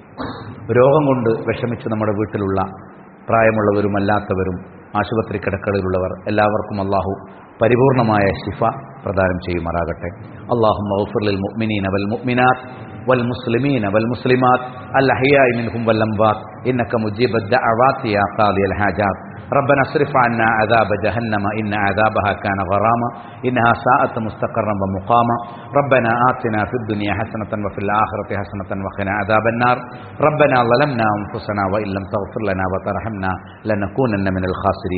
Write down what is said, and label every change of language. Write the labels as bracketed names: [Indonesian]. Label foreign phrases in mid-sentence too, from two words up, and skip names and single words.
[Malayalam] രോഗം കൊണ്ട് വിഷമിച്ച് നമ്മുടെ വീട്ടിലുള്ള പ്രായമുള്ളവരും അല്ലാത്തവരും ആശുപത്രി കിടക്കകളിലുള്ളവർ എല്ലാവർക്കും അള്ളാഹു പരിപൂർണമായ ശിഫ പ്രദാനം ചെയ്യുമാറാകട്ടെ. [Arabic] اللهم اغفر للمؤمنين والمؤمنات والمسلمين والمسلمات الأحياء منهم والأموات إنك مجيب الدعوات يا قاضي الحاجات. ربنا اصرف عنا عذاب جهنم إن عذابها كان غراما إنها ساءت مستقرا ومقاما. ربنا آتنا في الدنيا حسنة وفي الآخرة حسنة وقنا عذاب النار. ربنا ظلمنا أنفسنا وإن لم تغفر لنا وترحمنا لنكونن من الخاسرين.